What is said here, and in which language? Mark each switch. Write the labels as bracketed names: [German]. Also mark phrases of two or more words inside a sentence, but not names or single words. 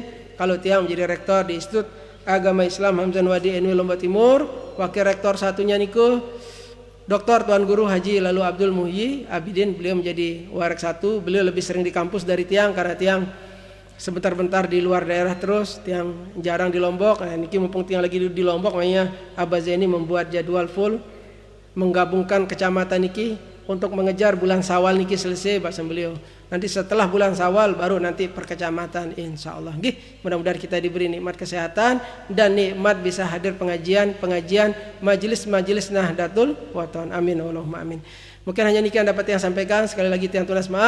[Indonesian] Kalau tiang menjadi rektor di Institut Agama Islam Hamzan Wadi NW Lombok Timur. Wakil rektor satunya nikah Dr. Tuan Guru Haji Lalu Abdul Muhyi Abidin, beliau menjadi warek 1. Beliau lebih sering di kampus dari tiang karena tiang sebentar-bentar di luar daerah terus, tiang jarang di Lombok. Nah, niki mumpung tiang lagi di Lombok, makanya Abah Zaini membuat jadwal full menggabungkan kecamatan niki untuk mengejar bulan Syawal niki selesai bahasa beliau. Nanti setelah bulan Syawal baru nanti per kecamatan insyaallah. Nggih, mudah-mudahan kita diberi nikmat kesehatan dan nikmat bisa hadir pengajian majelis Nahdlatul Wathon. [Arabic] Amin Allahumma amin. [Indonesian] Mungkin hanya niki yang dapat yang sampaikan. Sekali lagi [Sasak] tiang tunas [Indonesian] maaf.